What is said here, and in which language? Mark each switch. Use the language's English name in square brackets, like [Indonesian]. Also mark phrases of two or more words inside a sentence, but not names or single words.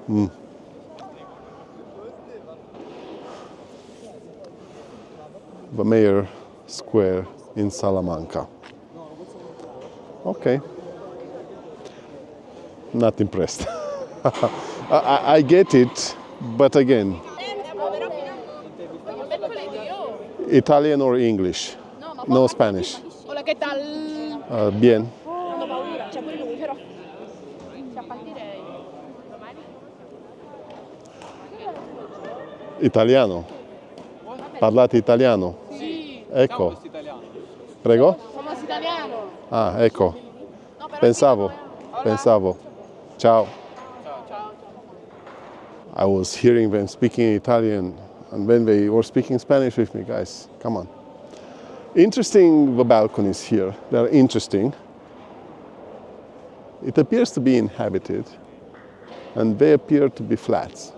[English] The Mayor Square in Salamanca. Okay. Not impressed. I get it, but again, Italian or English? No Spanish. [Spanish] Hola, ¿qué tal? Bien. [Italian] Hanno paura. C'è pure lui, però. Cioè, a partire domani. Italiano. Parlate italiano? Sì. Ecco. Prego? [Spanish] Somos italiano. [Italian] Ah, ecco. No, però Pensavo. Ciao. [English] I was hearing them speaking Italian, and when they were speaking Spanish with me, guys, come on. Interesting, the balconies here. They're interesting. It appears to be inhabited, and they appear to be flats.